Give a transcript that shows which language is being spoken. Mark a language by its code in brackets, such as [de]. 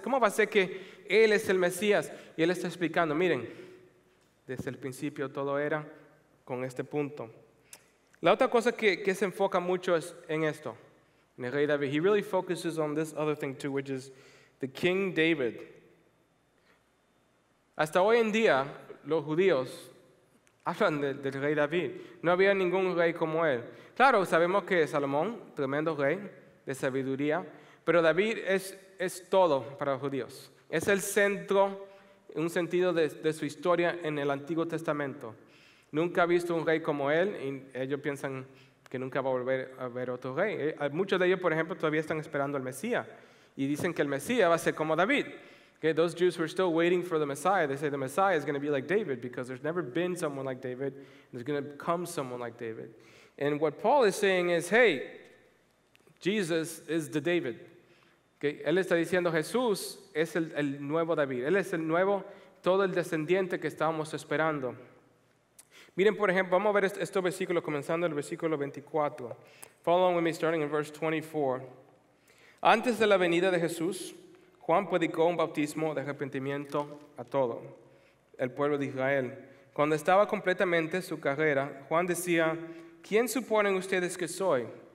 [es] ¿Cómo va a ser que Él es el Mesías? Y Él está explicando, miren, desde el principio todo era con este punto. La otra cosa que se enfoca mucho es en esto. En el rey David. [en] He really focuses on this other thing too, which is the King David. [es] Hasta hoy en día, los judíos hablan del rey David. No había ningún rey como él. Claro, sabemos que Salomón, tremendo rey de sabiduría, pero David es todo para los judíos. Es el centro, en un sentido de su historia en el Antiguo Testamento. Nunca ha visto un rey como él y ellos piensan que nunca va a volver a ver otro rey. Muchos de ellos, por ejemplo, todavía están esperando al Mesías y dicen que el Mesías va a ser como David. [en] Okay, those Jews who are still waiting for the Messiah, they say the Messiah is going to be like David because there's never been someone like David. There's going to come someone like David. And what Paul is saying is, hey, Jesus is the David. [es] Okay, él está diciendo, Jesús es el nuevo David. Él es el nuevo, todo el descendiente que estábamos esperando. Miren, por ejemplo, vamos a ver estos versículos comenzando en el versículo 24. [en] Follow along with me starting in verse 24. [es] Antes de la venida de Jesús, Juan predicó un bautismo de arrepentimiento a todo el pueblo de Israel. Cuando estaba completamente su carrera, Juan decía, ¿quién suponen ustedes que soy?